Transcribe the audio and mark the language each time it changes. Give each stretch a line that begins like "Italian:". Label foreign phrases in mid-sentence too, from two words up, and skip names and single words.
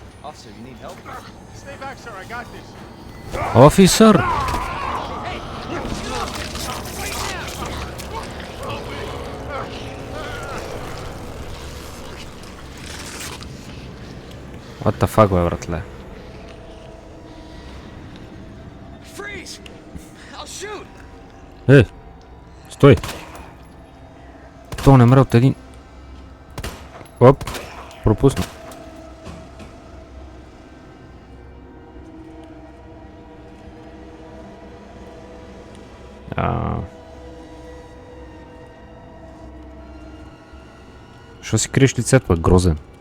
English: Officer, you need help? Stay back, sir. I got this. Офисър! What the fuck,
Bulgarian: бе, братле?
English: Freeze! I'll shoot!
Bulgarian: Стой! То не мръл от един... Оп! Пропусна. Що си криеш лицето, бе, грозен?